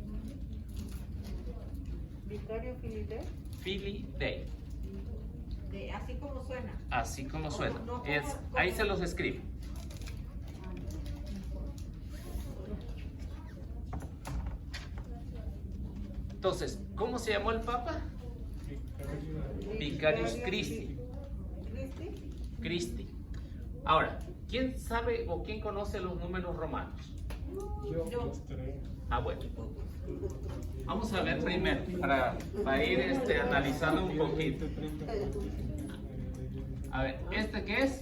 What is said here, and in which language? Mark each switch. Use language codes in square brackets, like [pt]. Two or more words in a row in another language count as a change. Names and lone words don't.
[la] Vicario Filipe. Filii Dei. [es] Así como suena. Así como suena. No, Ahí se los escribo. Entonces, ¿cómo se llamó el Papa? [la] Vicarius Christi. ¿Cristi? Christi. [es] Ahora, ¿quién sabe o quién conoce los números romanos? Yo. Los tres. Ah, bueno. Vamos a ver primero, para ir analizando un poquito. A ver, ¿este qué es?